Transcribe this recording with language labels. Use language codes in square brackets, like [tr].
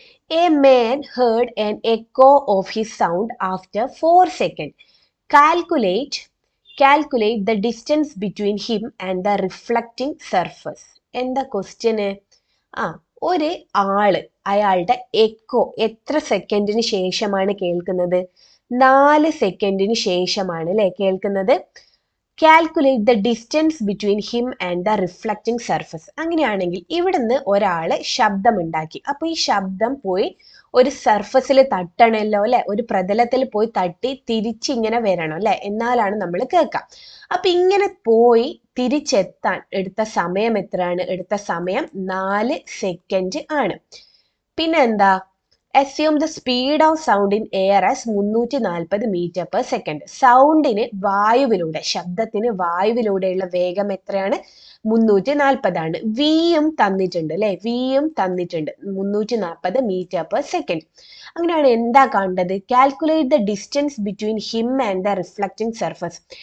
[en] A man heard an echo of his sound after 4 seconds. Calculate the distance between him and the reflecting surface. [ml] എന്താ question? ഒരു അയാളുടെ echo എത്ര സെക്കൻഡിന് ശേഷമാണ് കേൾക്കുന്നത്? 4 സെക്കൻഡിന് ശേഷമാണ് അല്ലെ കേൾക്കുന്നത്. [en] Calculate the distance between him and the reflecting surface. [ml] അങ്ങനെയാണെങ്കിൽ ഇവിടുന്ന് ഒരാള് ശബ്ദമുണ്ടാക്കി. അപ്പൊ ഈ ശബ്ദം പോയി ഒരു സർഫസിൽ തട്ടണല്ലോ അല്ലെ? ഒരു പ്രതലത്തിൽ പോയി തട്ടി തിരിച്ചിങ്ങനെ വരണം അല്ലെ? എന്നാലാണ് നമ്മൾ കേൾക്കാം. അപ്പൊ ഇങ്ങനെ പോയി തിരിച്ചെത്താൻ എടുത്ത സമയം എത്രയാണ്? എടുത്ത സമയം 4 സെക്കൻഡ് ആണ്. പിന്നെ എന്താ? [en] Assume the speed of sound in air as 340 meter per second. [ml] സൗണ്ടിന് വായുവിലൂടെ, ശബ്ദത്തിന് വായുവിലൂടെയുള്ള വേഗം എത്രയാണ്? 340 ആണ്. വിയും തന്നിട്ടുണ്ട് അല്ലെ? വിയും തന്നിട്ടുണ്ട് 340 മീറ്റർ പെർ സെക്കൻഡ്. അങ്ങനെയാണ് എന്താ കാണേണ്ടത്? [en] Calculate the distance between him and the reflecting surface.